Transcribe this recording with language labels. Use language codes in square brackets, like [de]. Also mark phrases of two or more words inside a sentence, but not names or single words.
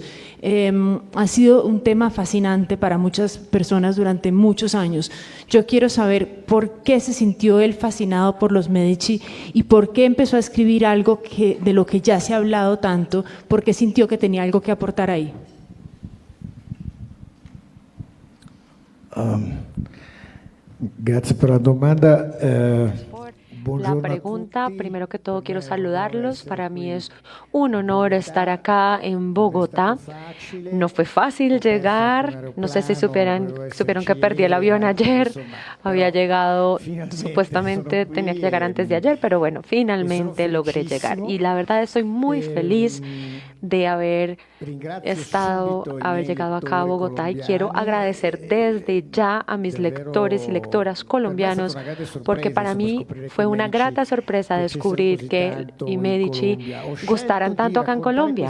[es] Ha sido un tema fascinante para muchas personas durante muchos años. Yo quiero saber por qué se sintió él fascinado por los Medici y por qué empezó a escribir algo de lo que ya se ha hablado tanto, por qué sintió que tenía algo que aportar ahí. [it] Grazie per la domanda. [es] La pregunta, primero que todo quiero saludarlos, para mí es un honor estar acá en Bogotá. No fue fácil llegar, no sé si supieron que perdí el avión ayer, había llegado, supuestamente tenía que llegar antes de ayer, pero bueno, finalmente logré llegar y la verdad estoy muy feliz de haber llegado acá a Bogotá, y quiero agradecer desde ya a mis lectores y lectoras colombianos, porque para mí fue una grata sorpresa descubrir que i Medici gustaran tanto acá en Colombia.